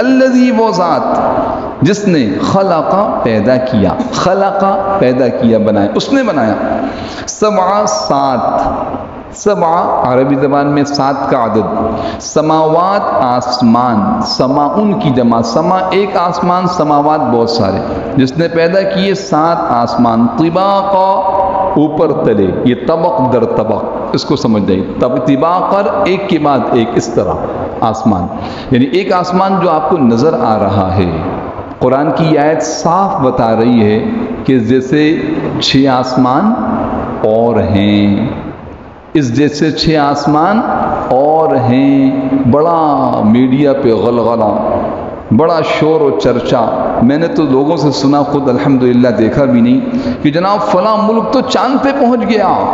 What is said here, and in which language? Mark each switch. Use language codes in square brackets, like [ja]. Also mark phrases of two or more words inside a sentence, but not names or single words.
[ur] الذی وہ ذات جس نے خلقا پیدا کیا، خلقا پیدا کیا، بنایا، اس نے بنایا. سبع 7 سبع عربی زبان میں 7 کا عدد، سماوات آسمان، سماؤن کی جمع، سما ایک آسمان، سماوات بہت سارے، جس نے پیدا کیے 7 آسمان، طباقا اوپر تلے، یہ طبق در طبق، اس کو سمجھ جائیے، طباقر ایک کے بعد ایک، اس طرح آسمان، یعنی ایک آسمان جو آپ کو نظر آ رہا ہے۔ قرآن کی آیت صاف بتا رہی ہے کہ جیسے 6 آسمان اور ہیں، اس جیسے 6 آسمان اور ہیں، بڑا میڈیا پہ غلغلہ، بڑا شور و چرچا، میں نے تو لوگوں سے سنا، خود الحمدللہ دیکھا بھی نہیں، کہ جناب فلاں ملک تو چاند پہ پہنچ گیا،